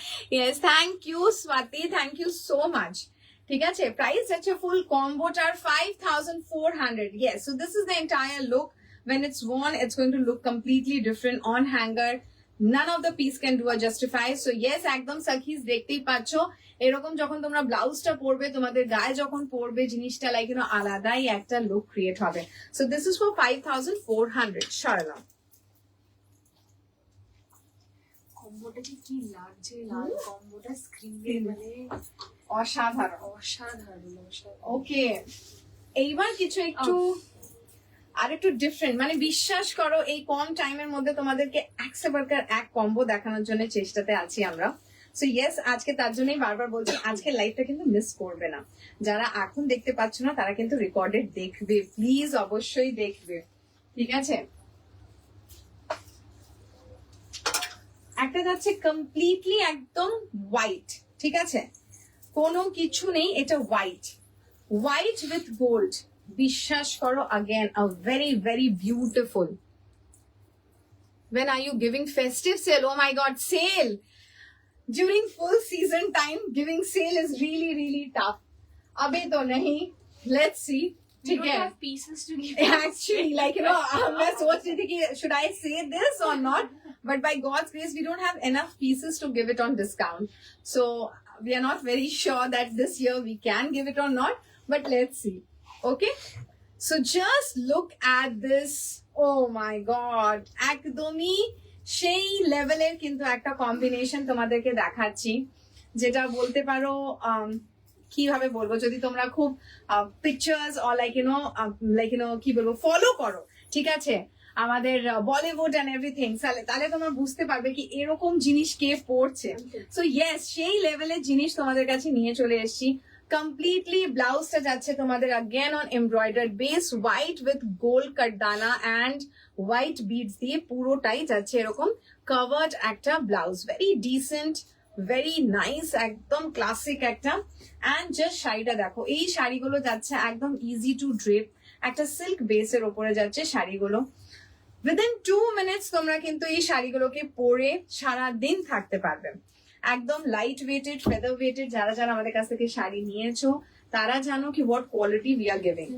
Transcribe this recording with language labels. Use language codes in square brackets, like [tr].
[en] Yes, thank you, Swati. Thank you so much. [bn] ঠিক আছে, price আছে ফুল কম্বোটার [en] 5,400. Yes, so this is the entire look. When it's worn, it's going to look completely different on hanger. None of the piece can do a justify. [bn] So yes, একদম সাকিস দেখতেই পাচ্ছ, এরকম যখন তোমরা ব্লাউজটা পরবে, তোমাদের গায়ে যখন পরবে জিনিসটা [en] like you know [bn] আলাদাই একটা লুক ক্রিয়েট হবে। [en] So this is for 5,400. সরলা [bn] কম্বোটা কি লাগছে, লাল কম্বোটা স্ক্রিনে মানে অসাধারণ। অসাধারণ। ওকে, এইবার কিছু একটু আর একটু ডিফারেন্ট, মানে বিশ্বাস করো এই কম টাইমের মধ্যে তোমাদেরকে এক সে বারকার এক কম্বো দেখানোর জন্য চেষ্টাতে আছি আমরা। সো ইয়েস, আজকে তার জন্যই বারবার বলছি আজকে লাইভটা কিন্তু মিস করবে না। যারা এখন দেখতে পাচ্ছ না তারা কিন্তু রেকর্ডেড দেখবে, প্লিজ অবশ্যই দেখবে, ঠিক আছে? একটা যাচ্ছে কমপ্লিটলি একদম হোয়াইট, ঠিক আছে, কোনো কিছু নেই, এটা হোয়াইট, [en] White with gold. [bn] বিশ্বাস করো, [en] again a very very beautiful. When are you giving festive sale? Oh my god, sale during full season time, giving sale is really really tough. [hi] अभी तो नहीं, [en] let's see. [hi] ठीक है, [en] pieces to give. actually like you know [hi] मैं सोच रही थी कि [en] should I say this or not, but by God's grace we don't have enough pieces to give it on discount, so we are not very sure that this year we can give it or not, but let's see. Okay, so just look at this. [bn] Oh my god, একদমই সেই লেভেলের কিন্তু একটা combination তোমাদেরকে দেখাচ্ছি, যেটা বলতে পারো কিভাবে বলবো, যদি তোমরা খুব pictures or [en] like you know [bn] কি বলবো ফলো করো, ঠিক আছে, আমাদের বলিউড এন্ড এভরিথিং, তাহলে তোমরা বুঝতে পারবে কি এরকম জিনিস কে পড়ছে। সো ইয়েস, সেই লেভেলের জিনিস তোমাদের কাছে নিয়ে চলে এসেছি। কমপ্লিটলি ব্লাউজটা যাচ্ছে তোমাদের [en] again on embroidered base, white with gold [bn] কাটদানা and white beads দিয়ে পুরোটাই যাচ্ছে এরকম covered একটা blouse, [en] very decent, very nice, [bn] একদম ক্লাসিক একটা। and just শাড়িটা দেখো, এই শাড়িগুলো যাচ্ছে একদম [en] easy to drape, [bn] একটা সিল্ক বেসের ওপরে যাচ্ছে শাড়িগুলো। [en] within 2 minutes [bn] তোমরা কিন্তু এই শাড়িগুলোকে পরে সারা দিন থাকতে পারবে। একদম লাইট ওয়েটেড, ফেদার ওয়েটেড, যারা যারা আমাদের কাছ থেকে শাড়ি নিয়েছো তারা জানো কি [en] What quality we are giving.